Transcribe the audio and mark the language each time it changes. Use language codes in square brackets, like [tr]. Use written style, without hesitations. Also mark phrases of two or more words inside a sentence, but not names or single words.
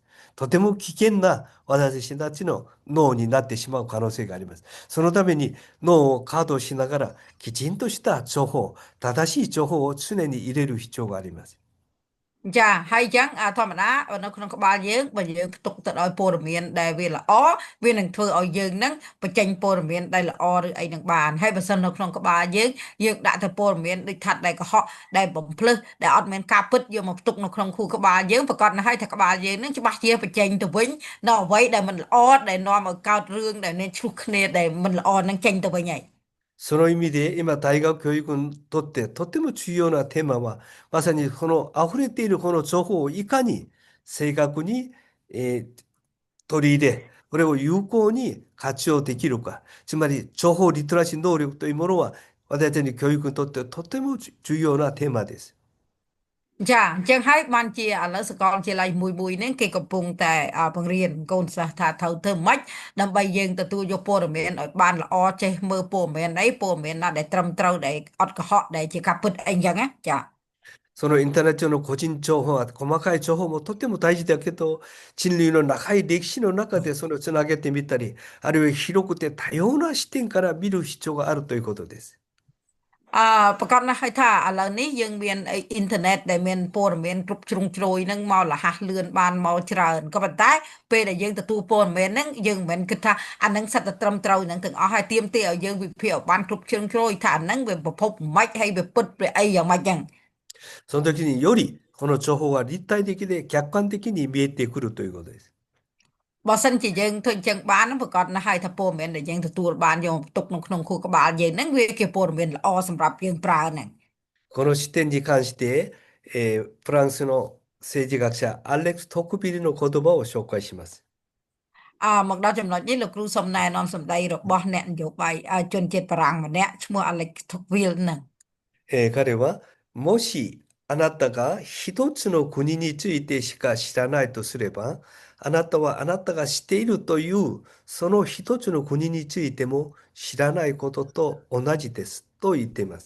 [ja] とても危険な私たちの脳になってしまう可能性があります。そのために脳をカードしながらきちんとした情報、正しい情報を常に入れる必要があります。 [km] ចាហើយអញ្ចឹងធម្មតានៅក្នុងក្បាលយើងបើយើងផ្ទុកទៅដោយព័ត៌មានដែលវាល្អវានឹងធ្វើឲ្យយើងហ្នឹងបញ្ចេញព័ត៌មានដែលល្អឬអីនឹងបានហើយបើសិននៅក្នុងក្បាលយើងដាក់ទៅព័ត៌មានដូចថាត់ដែលកុហកដែលបំភ្លឹះដែលអត់មានការពិតយកមកផ្ទុកនៅក្នុងខួរក្បាលយើងប្រកាសណាស់ហើយថាក្បាលយើងហ្នឹងច្បាស់ជាបញ្ចេញទៅវិញនៅអ្វីដែលមិនល្អដែលនាំឲ្យកើតរឿងដែលមានឆ្លុះគ្នាដែលមិនល្អហ្នឹងចេញទៅវិញហើយ [ja] その意味で今大学教育にとってとても重要なテーマはまさにこの溢れているこの情報をいかに正確に、取り入れこれを有効に活用できるかつまり情報リテラシー能力というものは私たちの教育にとってとても重要なテーマです。 [km] ចាអញ្ចឹងហើយបានជាឥឡូវសកលវិទ្យាល័យមួយហ្នឹងគេកំពុងតែបង្រៀនកូនសិស្សថាត្រូវធ្វើម៉េចដើម្បីយើងទទួលយកព័ត៌មានឲ្យបានល្អចេះមើលព័ត៌មានអីព័ត៌មានណាដែលត្រឹមត្រូវដែលអត់កុហកដែលជាការពិតអីអញ្ចឹងណាចា [ja] そのインターネットの個人情報は細かい情報もとても大事だけど、人類の長い歴史の中でそれをつなげてみたり、あるいは広くて多様な視点から見る必要があるということです。 [km] ប្រកាសណាស់ឲ្យថាឥឡូវនេះយើងមានអ៊ីនធឺណិតដែលមានព័ត៌មានគ្រប់ជ្រុងជ្រោយហ្នឹងមកលះលឿនបានមកច្រើនក៏ប៉ុន្តែពេលដែលយើងទទួលព័ត៌មានហ្នឹងយើងមិនមែនគិតថាអាហ្នឹងសិតតែត្រឹមត្រូវហ្នឹងទាំងអស់ហើយទាមទារឲ្យយើងវិភាគឲ្យបានគ្រប់ជ្រុងជ្រោយថាអាហ្នឹងវាប្រភពមិនហើយវាពិតវាអីយ៉ាងម៉េចហ្នឹង [ja] その時によりこの情報が立体的で客観的に見えてくるということです。 [km] បើសិនជាយើងធ្វើអញ្ចឹងបានហ្នឹងប្រកាសណាស់ឲ្យថាព័ត៌មានដែលយើងទទួលបានយកមកទុកនៅក្នុងខួរក្បាលយើងហ្នឹងវាជាព័ត៌មានល្អសម្រាប់យើងប្រើហ្នឹង [ja] この視点に関して、フランスの政治学者アレックス・トクビルの言葉を紹介します。 [km] មកដល់ចំណុចនេះលោកគ្រូសូមណែនាំសម្ដីរបស់អ្នកនយោបាយជនជាតិបារាំងម្នាក់ឈ្មោះ Alex Tocqueville ហ្នឹង [ja] 彼は、もしあなたが一つの国についてしか知らないとすれば、あなたはあなたが知っているというその一つの国についても知らないことと同じですと言っています。